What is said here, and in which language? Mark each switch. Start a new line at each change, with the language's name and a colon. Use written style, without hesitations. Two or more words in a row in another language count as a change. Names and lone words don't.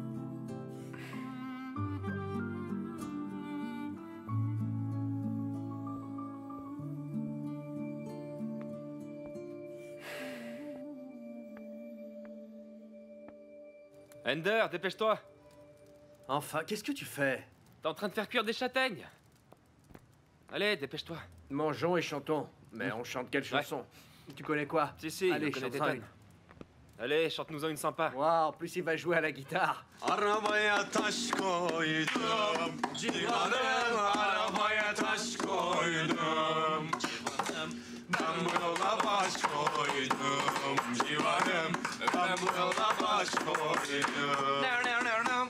French: Ender, dépêche-toi! Enfin, qu'est-ce que tu fais? T'es en train de faire cuire des châtaignes! Allez, dépêche-toi! Mangeons et chantons. Mais on chante quelle chanson? Tu connais quoi? Si, Allez, je connais des chante-en tonnes. Allez, chante-nous-en une sympa. Waouh, en plus il va jouer à la guitare.
Turkish: Arabaya taş koydum, civanım arabaya taş koydum. Ben bu yola baş koydum, civanım ben bu yola baş koydum.